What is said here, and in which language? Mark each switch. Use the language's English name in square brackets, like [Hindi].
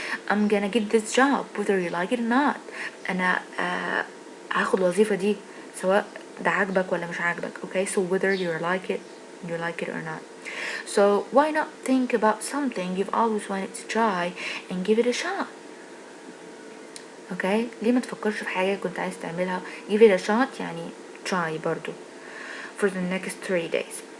[English] I'm gonna get this job whether you like it or not. [Arabic] أنا هاخد الوظيفة دي سواء ده عجبك ولا مش عجبك. [English] Okay, so whether you like it or not. So why not think about something you've always wanted to try and give it a shot. [Arabic] Okay, ليه ما تفكرش في حاجة كنت عايز تعملها. [English] give it a shot يعني try برضو for the next 3 days.